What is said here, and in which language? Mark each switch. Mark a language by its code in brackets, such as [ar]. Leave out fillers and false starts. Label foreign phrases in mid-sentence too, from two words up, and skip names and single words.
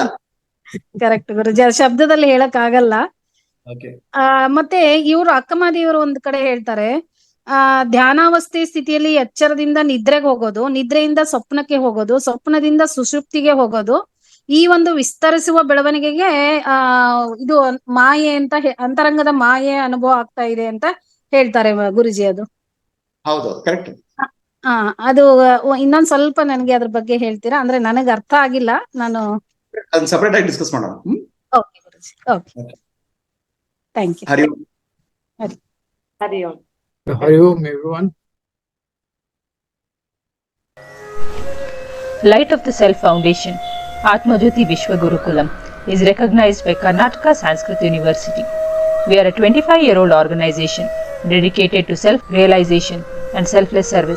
[kn] ಕರೆಕ್ಟ್ ಗುರುಜಿ, ಶಬ್ದದಲ್ಲಿ ಹೇಳಕ್ ಆಗಲ್ಲ. ಮತ್ತೆ ಇವರು ಅಕ್ಕಮಹಾದೇವರು ಒಂದ್ ಕಡೆ ಹೇಳ್ತಾರೆ, ಧ್ಯಾನಾವಸ್ಥೆ ಸ್ಥಿತಿಯಲ್ಲಿ ಎಚ್ಚರದಿಂದ ನಿದ್ರೆಗೆ ಹೋಗೋದು, ನಿದ್ರೆಯಿಂದ ಸ್ವಪ್ನಕ್ಕೆ ಹೋಗೋದು, ಸ್ವಪ್ನದಿಂದ ಸುಷುಪ್ತಿಗೆ ಹೋಗೋದು, ಈ ಒಂದು ವಿಸ್ತರಿಸುವ ಬೆಳವಣಿಗೆಗೆ ಇದು ಮಾಯೆ ಅಂತ ಅಂತರಂಗದ ಮಾಯೆ ಅನುಭವ ಆಗ್ತಾ ಇದೆ ಅಂತ ಹೇಳ್ತಾರೆ ಗುರುಜಿ. ಅದು ಹೌದು, ಕರೆಕ್ಟ್. ಅದು ಇನ್ನೊಂದ್ ಸ್ವಲ್ಪ ನನಗೆ ಅದ್ರ ಬಗ್ಗೆ ಹೇಳ್ತೀರಾ? ಅಂದ್ರೆ ನನಗೆ ಅರ್ಥ ಆಗಿಲ್ಲ, ನಾನು ಸಪರೇಟ್ ಆಗಿ ಡಿಸ್ಕಸ್ ಮಾಡೋಣ. [en] Okay Guruji, okay, thank you. [sa] ಹರಿ ಓಂ. ಹರಿ ಓಂ. हरि ओम्, [en] everyone. Light of the Self Foundation, Atmajyoti Vishwa Gurukulam, is recognized by Karnataka Sanskrit University. We are a 25-year-old organization dedicated to self-realization and selfless service.